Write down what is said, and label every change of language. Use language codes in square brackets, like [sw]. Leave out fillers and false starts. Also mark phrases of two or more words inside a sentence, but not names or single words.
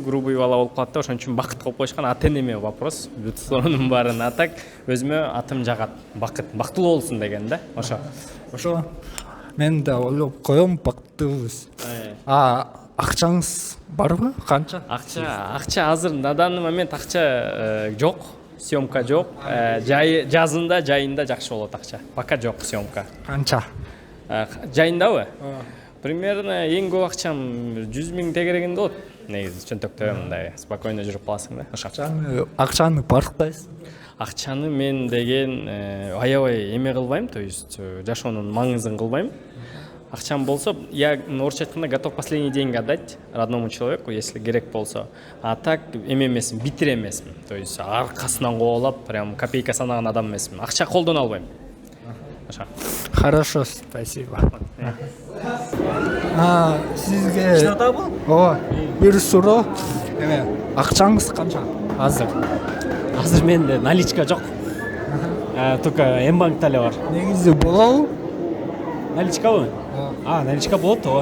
[ky] Грубый бала болуп калат деп ошон үчүн Бакыт коюп коюшкан. Ата-энеме вопрос. Бүт сонун баарын атак. Өзүмө атым жагат. Бакыт, бактылуу болсун деген да. Ошо. Мен да ойлоп коем бактыбыз. Акчаңыз барбы? Канча? Акча азыр [ru] на данный момент [ky] акча жок, съемка жок. Жазында, жайында жакшы болот акча. Пока жок съемка. Канча? Жайындабы? Примерно эң көп акчам 100 000 тегерегинде болот. Негизи чөнтөктө мындай спокойно жүрүп каласың да. Акчаны барктайсың? Акчаны мен деген аябай эме кылбайм, [ru] то есть [ky] жашоонун маңызын кылбайм. Акчам болсо, [ru] я [ky] орусча айтканда [ru] готов последний деньги отдать родному человеку, если [ky] керек болсо. А так эме эмесмин, битир эмесмин. [ru] То есть [ky] аркасынан коолап, прям копейка санаган адам эмесмин. Акча колдоно албайм. [ru] Хорошо, спасибо. [ky] Сизге Чынатабы? Ооба. Бир суроо. Акчаңыз канча? Азыр менде наличка жок. Только М-банкта эле бар. Негизи болобу? Наличкабы? Наличка болот ооба.